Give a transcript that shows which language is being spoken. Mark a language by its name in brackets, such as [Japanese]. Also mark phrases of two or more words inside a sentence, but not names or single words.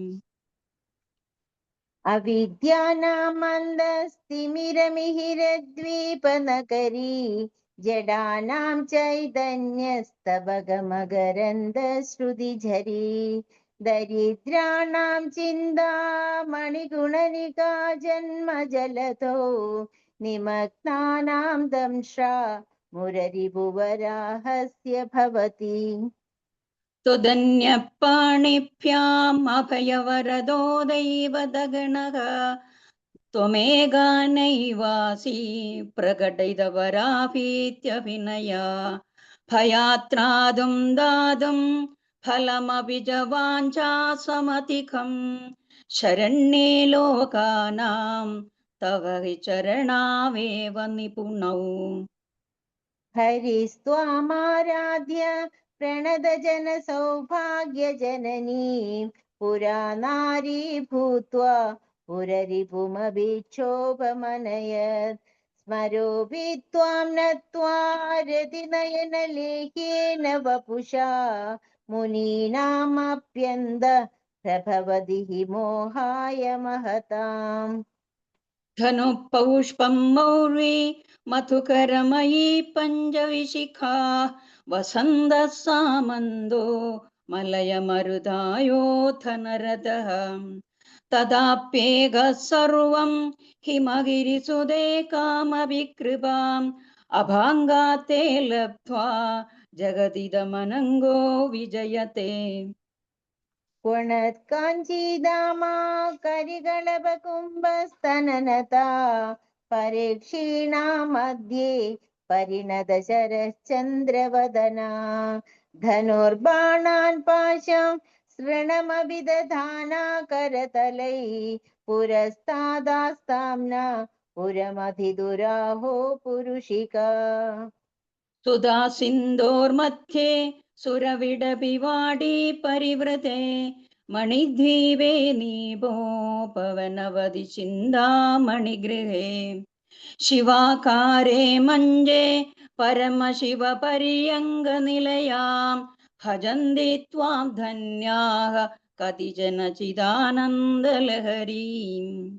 [Sanskrit] അവിദ്യാനാമന്ദസ്തിമിരമിഹിരദ്വീപനഗരീ ജഡാനാം ചൈതന്യസ്തവഗമകരന്ദശ്രുതിഝരീ ദരിദ്രാണാം ചിന്താമണിഗുണനികാ ജന്മജലധോ നിമഗ്നാനാം ദംഷ്ട്രാ മുരരിപുവരാഹസ്യ ഭവതി. त्वदन्यपाणिभ्याम् अभयवरदो दैवदगणः त्वमेकानैवासि प्रकटितवराभीत्यभिनया. भयात्रादुं दातुं फलमपि च वाञ्छासमधिकं शरण्ये लोकानां तव हि चरणावेव निपुणौ. ഹരിസ്ത്വാമാരാധ്യ പ്രണതജന സൗഭാഗ്യജനനീ പുരാ നാരീ ഭൂത്വാ പുരരിപുമഭിക്ഷോഭമനയത് സ്മരോപി ത്വാം നത്വാ രതിനയനലേഖ്യേന വപുഷാ മുനീനാമപ്യന്ത പ്രഭവതി ഹി മോഹായ മഹതാം. धनुपौष्पं मौर्वी मधुकरमयी पञ्चविशिखा वसन्तः सामन्दो मलयमरुदायोऽथ नरदः. तदाप्येकः सर्वं हिमगिरिसुते कामविकृपाम् अभाङ्गाते लब्ध्वा जगदिदमनङ्गो विजयते. ക്വണത്കാഞ്ചീദാമാ കരികളഭകുംഭസ്തനനതാ പരീക്ഷീണാ മധ്യേ പരിണത ശരശ്ചന്ദ്രവദനാ ധനുർബാണാൻ പാശം സൃണമഭിദധാനാ കരതലൈ പുരസ്താദാസ്താംനാ പുരമധിദുരാഹോ പുരുഷികാ. सुधा सिन्धोर्मध्ये सुरविडपिवाडी परिवृते मणिद्वीपे नीपोपवनवति चिन्तामणिगृहे. शिवाकारे मञ्जे परमशिवपर्यङ्गनिलयां भजन्ति त्वां धन्याः कतिचन चिदानन्दलहरीम्.